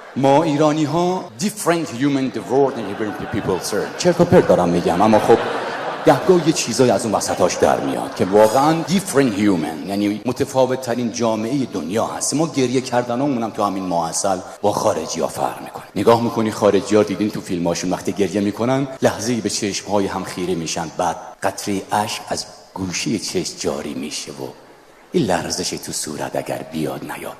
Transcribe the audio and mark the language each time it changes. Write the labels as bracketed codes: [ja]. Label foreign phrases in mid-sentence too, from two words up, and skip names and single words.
[fa] ما ایرانی ها [en] different human the world and different people serve. [fa] چرت و پرت دارم میگم، اما خب گهگاه یه چیزایی از اون وسطاش در میاد که واقعا [en] different human، [fa] یعنی متفاوت ترین جامعه دنیا هست. ما گریه کردنامون هم تو همین ماحصل با خارجی ها فرق میکنه. نگاه میکنی خارجی ها، دیدین تو فیلماشون وقتی گریه میکنن لحظه‌ای به چشمهای هم خیره میشن، بعد قطره اشک از گوشه چشم جاری میشه و این لرزش تو صورت اگر بیاد نیاد.